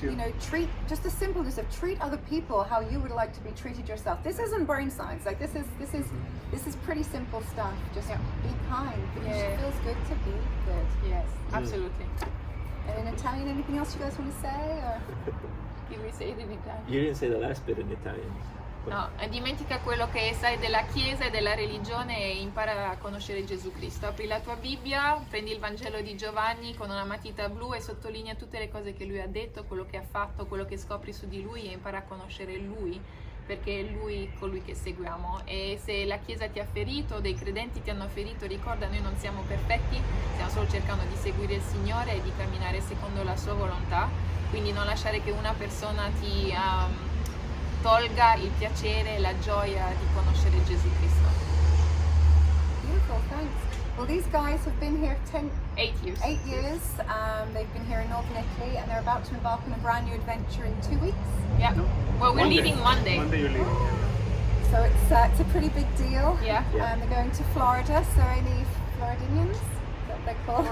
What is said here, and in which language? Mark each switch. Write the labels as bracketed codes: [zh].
[en] you know, treat, just the simpleness of treat other people how you would like to be treated yourself. This isn't brain science. Like this is pretty simple stuff. Just be kind, because it feels good to be good. Yes, absolutely. And in Italian, anything else you guys want to say? Or? Did we say it in Italian? You didn't say the last bit in Italian. [it] No, dimentica quello che sai della Chiesa e della religione e impara a conoscere Gesù Cristo. Apri la tua Bibbia, prendi il Vangelo di Giovanni con una matita blu e sottolinea tutte le cose che lui ha detto, quello che ha fatto, quello che scopri su di lui, e impara a conoscere lui, perché è lui colui che seguiamo. E se la Chiesa ti ha ferito, dei credenti ti hanno ferito, ricorda, noi non siamo perfetti, stiamo solo cercando di seguire il Signore e di camminare secondo la sua volontà, quindi non lasciare che una persona ti tolga il piacere e la gioia di conoscere Gesù Cristo. [en] Beautiful, thanks. Well, these guys have been here 8 years. 8 years. They've been here in Northern Italy, and they're about to embark on a brand new adventure in 2 weeks. Yeah. Well, we're leaving Monday. Monday you're leaving. So it's a pretty big deal. Yeah. They're going to Florida. So any Floridians, is that what they're called?